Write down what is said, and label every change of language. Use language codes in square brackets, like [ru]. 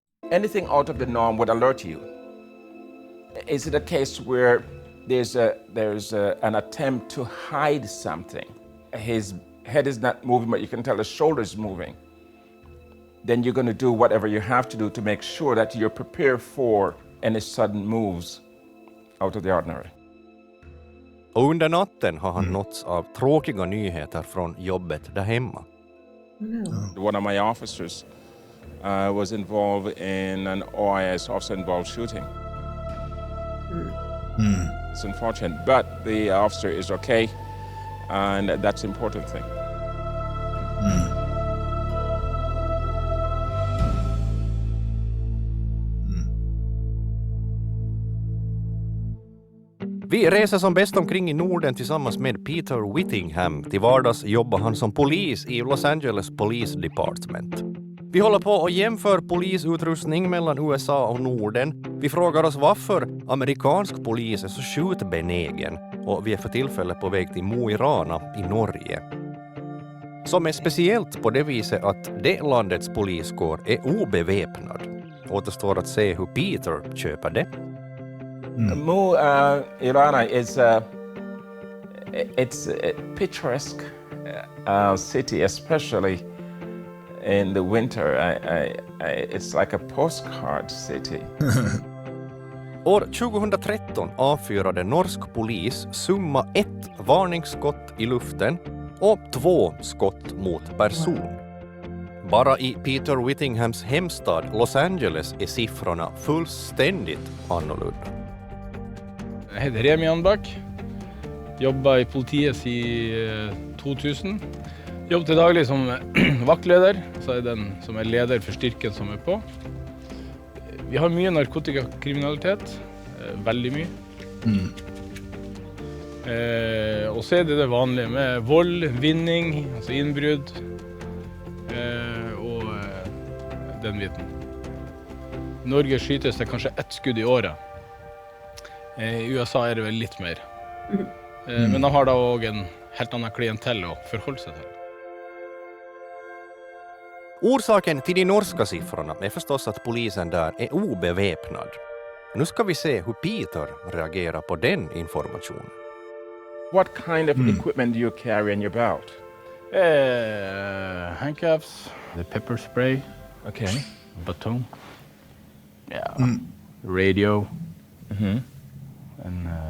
[en] Anything out of the norm would alert you. Is it a case where there's an attempt to hide something? His head is not moving, but you can tell his shoulder is moving. Then you're going to do whatever you have to do to make sure that you're prepared for any sudden moves out of the ordinary. [sv] Och under natten har han nåtts av tråkiga nyheter från jobbet där hemma. [en] One of my officers was involved in an OIS officer-involved shooting. It's unfortunate, but the officer is okay, and that's the important thing. [sv] Vi reser som bäst omkring i Norden tillsammans med Peter Whittingham. Till vardags jobbar han som polis i Los Angeles Police Department. Vi håller på att jämföra polisutrustning mellan USA och Norden. Vi frågar oss varför amerikansk polis är så skjutbenägen, och vi är för tillfället på väg till Mo i Rana i Norge. Som är speciellt på det viset att det landets poliskår är obeväpnad. Återstår att se hur Peter köper det. [en] Mo i Rana is it's a picturesque city, especially in the winter. It's like a postcard city. [sv] År 2013 avfyrade norsk polis summa 1 varningsskott i luften och 2 skott mot person. Bara i Peter Whittinghams hemstad Los Angeles är siffrorna fullständigt annorlunda. [no] Jeg heter Remi Anbak, jobber i politiet siden 2000. Jobber til daglig som vaktleder, så er den som er leder for styrken som er på. Vi har mye narkotikakriminalitet, veldig mye. Og så er det vanlige med vold, vinning, altså innbrudd og den biten. I Norge skytes det kanskje 1 skudd i året. I USA er det vel litt mer. Men de har da også en helt annen klientell å forholde sig till. [sv] Orsaken till de norska siffrorna är förstås att polisen där är obeväpnad. Nu ska vi se hur Peter reagerar på den informationen. [en] What kind of equipment do you carry in your belt? Handcuffs, the pepper spray, Okay. baton, radio, and